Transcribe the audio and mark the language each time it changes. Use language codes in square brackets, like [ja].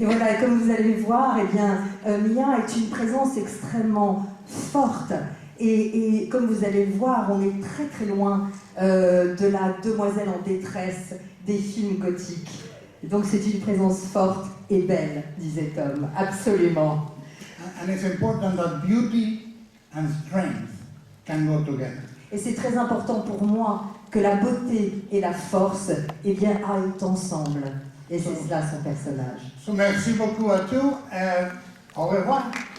[fr] Et voilà, et comme vous allez voir, eh bien, Mia est une présence extrêmement forte. Et comme vous allez le voir, on est très très loin de la demoiselle en détresse des films gothiques. Et donc c'est une présence forte et belle, disait Tom, absolument. [en] And it's important that beauty and strength can go together. [fr] Et c'est très important pour moi que la beauté et la force, eh bien, aillent ensemble. Et c'est cela son personnage. So merci beaucoup à tous. Au revoir.